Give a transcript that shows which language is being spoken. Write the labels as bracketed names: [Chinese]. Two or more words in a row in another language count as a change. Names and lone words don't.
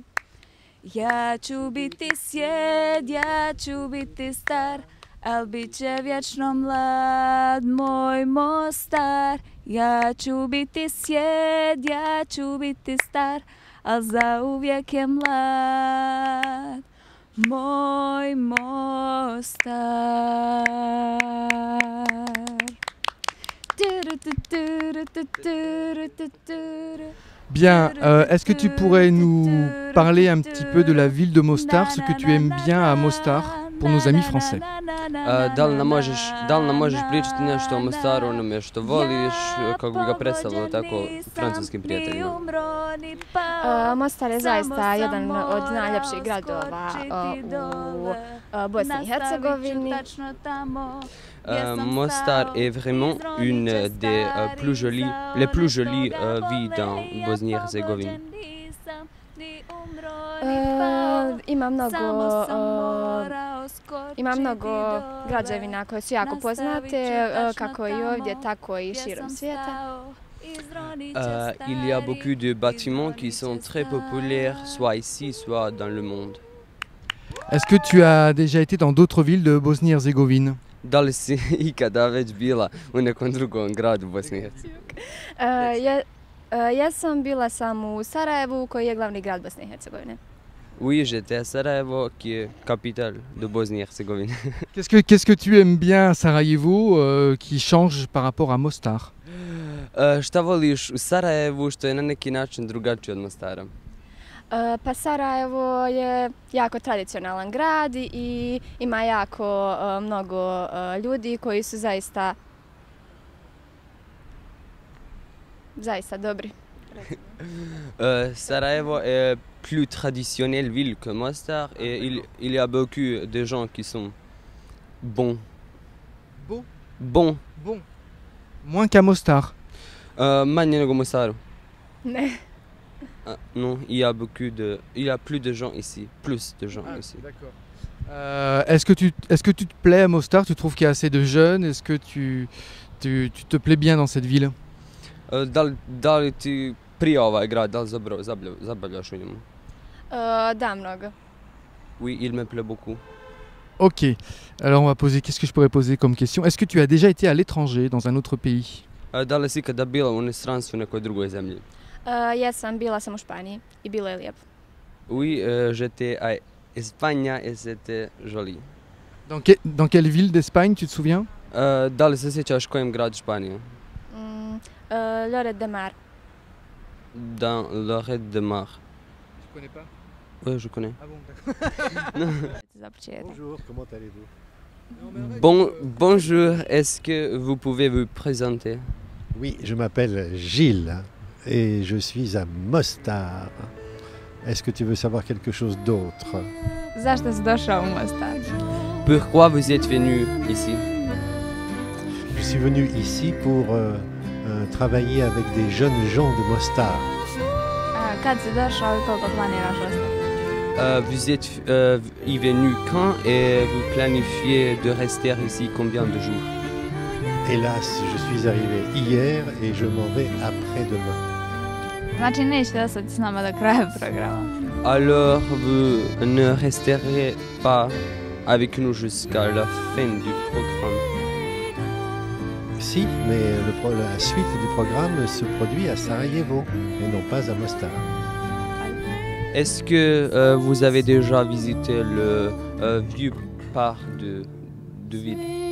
[Bosnian] Ja ću biti sjed, ja ću biti star, al bit će vječno mlad moj Mostar. Ja ću biti sjed, ja ću biti star, al zauvijek je mlad moj Mostar. [French] Bien, est-ce que tu pourrais nous parler un petit peu de la ville de Mostar, ce que tu aimes bien à Mostar pour nos amis français? [Bosnian] Da li nam možeš pričati nešto o Mostaru, onome što voliš, kako bi ga predstavilo tako francuskim prijateljima? Mostar je zaista jedan od najljepših gradova u Bosni i Hercegovini. [French] Mostar est vraiment une des les plus jolies villes dans Bosnie-Herzégovine. [Bosnian] Ima mnogo građevina koje su jako poznate, kako i ovdje, tako i širom svijeta. [French] Il y a beaucoup de bâtiments qui sont très populaires, soit ici, soit dans le monde. Est-ce que tu as déjà été dans d'autres villes de Bosnie-Herzégovine? [Bosnian] Da li si ikada već bila u nekom drugom gradu Bosne i Hercegovine? Bila sam u Sarajevu, koji je glavni grad Bosne i Hercegovine. [French] Oui, j'étais à Sarajevo, qui est capitale de Bosnie-Herzégovine. Qu'est-ce que tu aimes bien à Sarajevo qui change par rapport à Mostar? [Bosnian] Šta voliš u Sarajevu što je na neki način drugačije od Mostara? Pa Sarajevo je jako tradicionalan grad i ima jako mnogo ljudi koji su zaista dobri. [French] Sarajevo est plus traditionnelle ville que Mostar et il y a beaucoup de gens qui sont bons. Bons. Moins qu'à Mostar. [Bosnian] Manje nego u Mostaru. Ne. [French] Non, il y a plus de gens ici, ici. D'accord. Est-ce que tu te plais à Mostar? Tu trouves qu'il y a assez de jeunes? Est-ce que tu te plais bien dans cette ville? [Bosnian] Da li ti prija ovaj grad, da li zabavljaš u njemu? Da, mnogo. [French] Oui, il me plaît beaucoup. Ok, alors on va poser, qu'est-ce que je pourrais poser comme question? Est-ce que tu as déjà été à l'étranger, dans un autre pays? [Bosnian] Da li si ikada bila u inostranstvu u nekoj drugoj zemlji? Bila sam u Španiji i bilo je lijepo. [French] Oui, j'étais à Espagne et c'était joli. Dans quelle ville d'Espagne, tu te souviens? [Bosnian] Da li se sjećaš kojem gradu Španije? Lloret de Mar. [French] Dans Lloret de Mar. Tu connais pas? Oui, je connais. Ah bon, d'accord. Bonjour, comment allez-vous? Bonjour, est-ce que vous pouvez vous présenter? Oui, je m'appelle Gilles et je suis à Mostar. Est-ce que tu veux savoir quelque chose d'autre? [Bosnian] Zašto si došao u Mostar? [French] Pourquoi vous êtes venu ici? Je suis venu ici pour travailler avec des jeunes gens de Mostar. [Bosnian] Kad si došao i koliko planiraš ostati? [French] Vous êtes venu quand et vous planifiez de rester ici combien de jours? Hélas, je suis arrivé hier et je m'en vais après-demain. [Bosnian] Znači nećete ostati s nama do kraja programa. [French] Alors vous ne resterez pas avec nous jusqu'à la fin du programme? Si, mais la suite du programme se produit à Sarajevo et non pas à Mostar. Est-ce que vous avez déjà visité le vieux parc de ville?